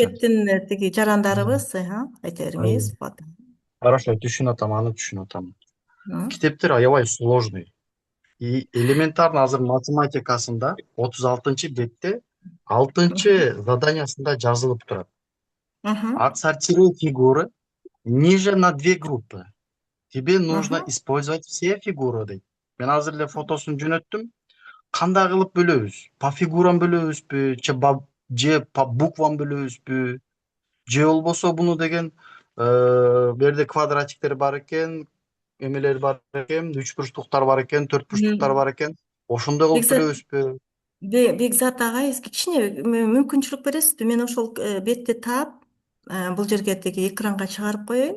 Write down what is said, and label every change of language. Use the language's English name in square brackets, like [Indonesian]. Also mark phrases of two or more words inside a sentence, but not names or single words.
[Kyrgyz] мамлекеттин тиги жарандарыбыз, айта бериңиз. Хорошо, түшүн атам, аны түшүн атам. М. Китептер аябай сложный. [Russian] И элементарно [Kyrgyz] азыр математикасында 36-бетте 6 заданиясында жазылып турат. Мгм. [Russian] Отсортируй фигуры ниже на 2 группы. Тебе нужно Мгм. использовать все фигуры дейт. [Kyrgyz] Мен азыр эле фотосун жөнөттүм. Кандай кылып бөлөбүз? [Russian] По фигурам [Kyrgyz] бөлөбүзбү, же [Russian] по буквам [Kyrgyz] бөлөбүзбү? Же болбосо буну деген берде квадратиктер бар экен, эмелер бар экен, үч бурчтуктар бар экен, төрт бурчтуктар бар экен. Ошондой кылып бөлөбүзбү? Бекзат агай, кичине мүмкүнчүлүк бересизби? Мен ошол бетти таап, бул жерге тиги экранга чыгарып коеюн.